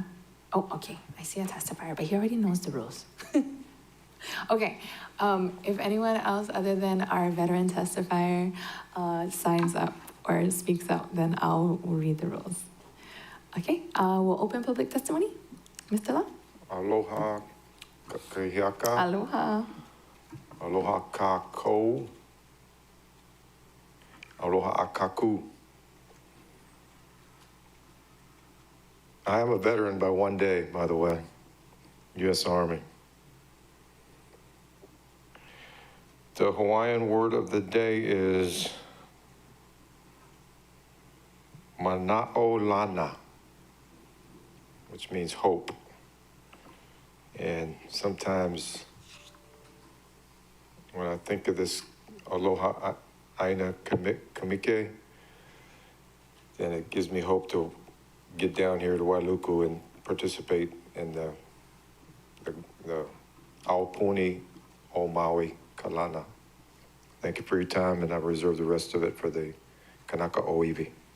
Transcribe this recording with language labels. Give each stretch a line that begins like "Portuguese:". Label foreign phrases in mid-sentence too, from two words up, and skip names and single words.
English: Oh, okay, I see a testifier, but he already knows the rules. Okay, if anyone else other than our veteran testifier signs up or speaks up, then I'll read the rules. Okay, we'll open public testimony. Mr. La?
Hawaiian: Aloha kahiaka. Aloha. Aloha kākou. Aloha akaku.
English: I am a veteran by one day, by the way, U.S. Army. The Hawaiian word of the day is mana'olana, which means hope. And sometimes when I think of this
Hawaiian: aloha ʻāINA KŌMIKE,
English: then it gives me hope to get down here to Wailuku and participate in the
Hawaiian: Aupuni o Maui Kalana.
English: Thank you for your time, and I reserve the rest of it for the
Hawaiian: Kanaka Oiwi.